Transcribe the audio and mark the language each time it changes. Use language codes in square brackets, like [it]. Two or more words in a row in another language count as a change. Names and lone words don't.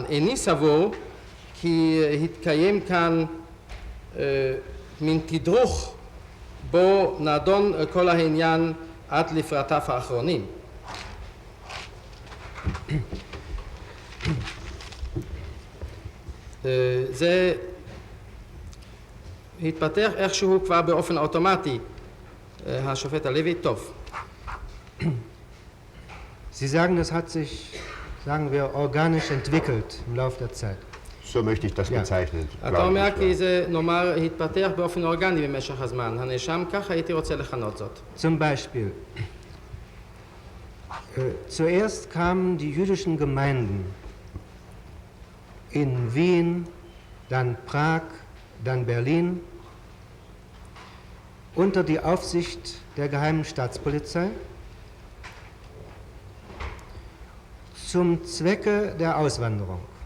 [he] איני סבור כי התקיים כאן מין תדרוך בו נדון כל העניין עד לפרטיו האחרונים. זה התפתח איכשהו כבר באופן אוטומטי. השופט הלוי, טוב. [de] Sie sagen, das hat sich, sagen wir, organisch entwickelt im Laufe der Zeit. So möchte ich das bezeichnen. [he] אתה אומר כי זה נאמר התפתח באופן אורגני במשך הזמן. הנאשם כך הייתי רוצה לכנות זאת. [de] Zum Beispiel, zuerst kamen die jüdischen Gemeinden in Wien, dann Prag, dann Berlin unter die Aufsicht der Geheimen Staatspolizei zum Zwecke der Auswanderung.